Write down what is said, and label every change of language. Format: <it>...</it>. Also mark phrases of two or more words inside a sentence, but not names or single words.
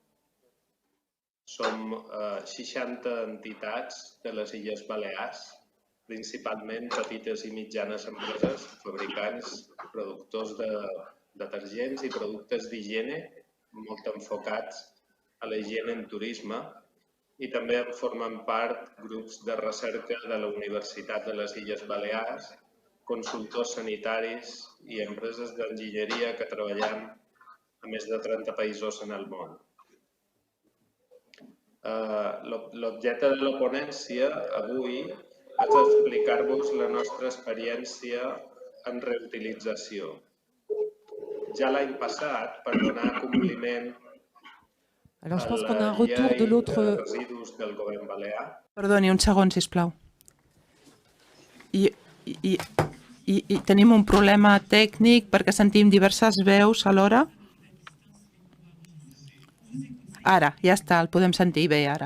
<ca>Som 60 entitats de les Illes Balears, principalment petites i mitjanes empreses, fabricants, productors de detergents i productes d'higiene, molt enfocats a la higiene en turisme, i també en formen part grups de recerca de la Universitat de les Illes Balears, consultors sanitaris i empreses d'enginyeria que treballem a més de 30 països en el món. L'objecte de la ponència avui és explicar-vos la nostra experiència en reutilització. Ja l'any passat, per donar compliment</ca> <fr>Alors, je pense a qu'on a la un retour de</fr> <ca>llei de</ca> <fr>l'autre.</fr> <ca>residus del govern balear. Perdoni, un segon, sisplau. I tenim un problema tècnic perquè sentim diverses veus alhora. Ara, ja està, el podem sentir bé ara.</ca>